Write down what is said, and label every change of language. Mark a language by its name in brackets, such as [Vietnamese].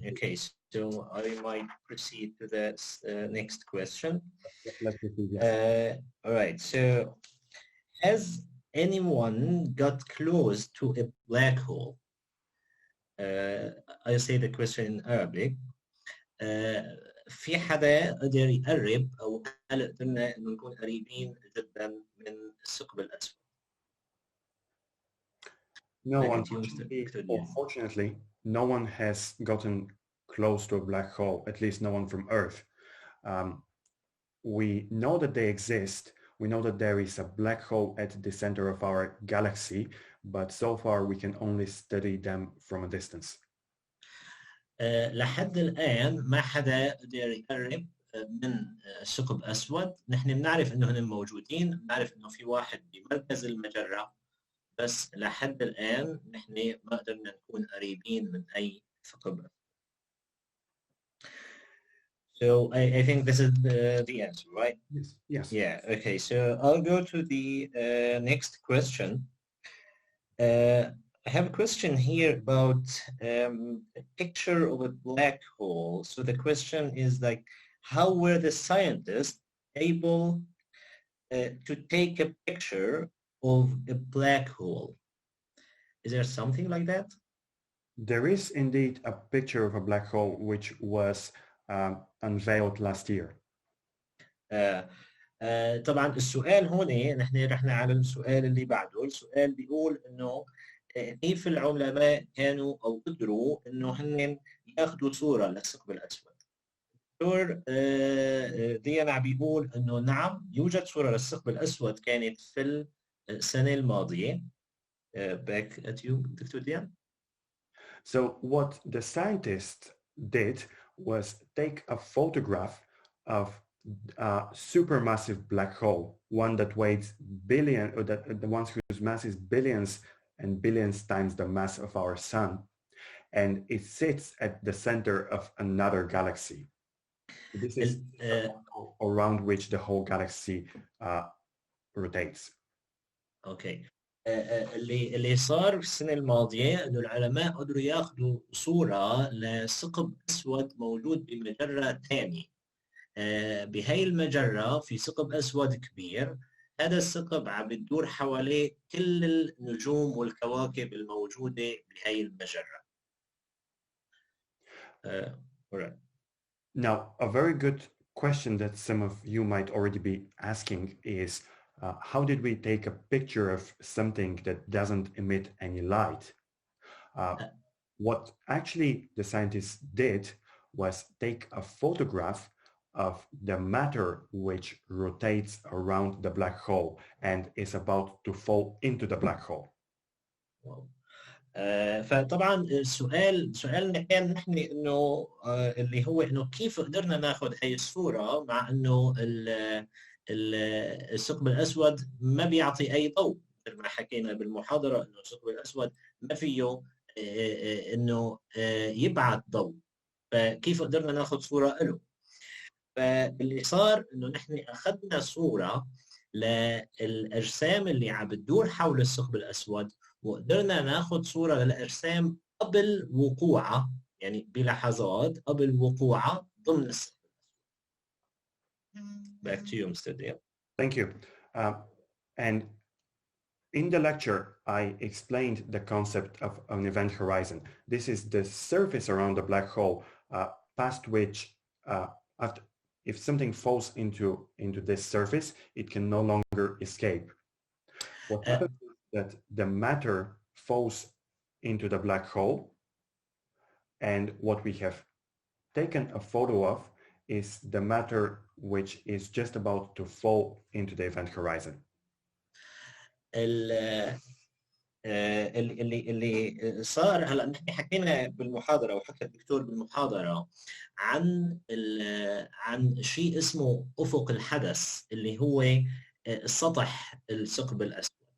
[English] Okay, so I might proceed to the next question. Let's proceed. All right, so has anyone got close to a black hole? I'll say the question in Arabic. [Arabic] في حدا قدر يقرب أو هل قدرنا إنه نكون قريبين جدا من الثقب الأسود؟ [English] No, unfortunately, no one has gotten close to a black hole, at least no one from Earth. We know that they exist. We know that there is a black hole at the center of our galaxy, but so far we can only study them from a distance. [Arabic] لحد الآن ما حدا قدر يقرب من ثقب أسود. نحن بنعرف إنه هن موجودين، بنعرف إنه في واحد بمركز المجرة، بس لحد الآن نحن ما قدرنا نكون قريبين من أي ثقب. [English] So I think this is the answer, right? Yes. Yes. Yeah. Okay. So I'll go to the next question. I have a question here about a picture of a black hole. So the question is like, how were the scientists able to take a picture of a black hole? Is there something like that? There is indeed a picture of a black hole which was unveiled last year. [Arabic] طبعا السؤال هون نحن رحنا على السؤال اللي بعده. السؤال بيقول انه كيف العلماء كانوا او قدروا انه هن ياخذوا صوره للثقب الاسود. دكتور ديانا بيقول انه نعم يوجد صوره للثقب الاسود كانت في السنه الماضيه. [English] Back at you, Dr. Dian. So what the scientists did was take a photograph of a supermassive black hole, one that weighs the ones whose mass is billions and billions times the mass of our sun, and it sits at the center of another galaxy. This is around which the whole galaxy rotates. Okay. [Arabic] اللي صار في السنة الماضية إنه العلماء قدروا ياخذوا صورة لثقب أسود موجود بمجرة ثانية. بهاي المجرة في ثقب أسود كبير. هذا الثقب عم بتدور حواليه كل النجوم والكواكب الموجودة بهاي المجرة. [English] Right. Now, a very good question that some of you might already be asking is, how did we take a picture of something that doesn't emit any light? What actually the scientists did was take a photograph of the matter which rotates around the black hole and is about to fall into the black hole. Wow. [Arabic] فطبعا سؤالنا كان نحن انه اللي هو انه كيف قدرنا ناخذ هي الصوره مع انه الثقب الاسود ما بيعطي اي ضوء. مثل ما حكينا بالمحاضره انه الثقب الاسود ما فيه انه يبعث ضوء، فكيف قدرنا ناخذ صوره له؟ فاللي صار انه نحن اخذنا صوره للاجسام اللي عم بتدور حول الثقب الاسود، وقدرنا ناخذ صوره للاجسام قبل وقوعها يعني بلحظات قبل وقوعها ضمن الثقب الأسود. [English] Back to you, Mr. Dale. Thank you. And in the lecture, I explained the concept of an event horizon. This is the surface around the black hole, past which, after, if something falls into this surface, it can no longer escape. What happens is that the matter falls into the black hole, and what we have taken a photo of is the matter which is just about to fall into the event horizon. [Arabic] اللي صار هلا نحن حكينا بالمحاضره وحكى الدكتور بالمحاضره عن شيء اسمه افق الحدث اللي هو سطح الثقب الاسود.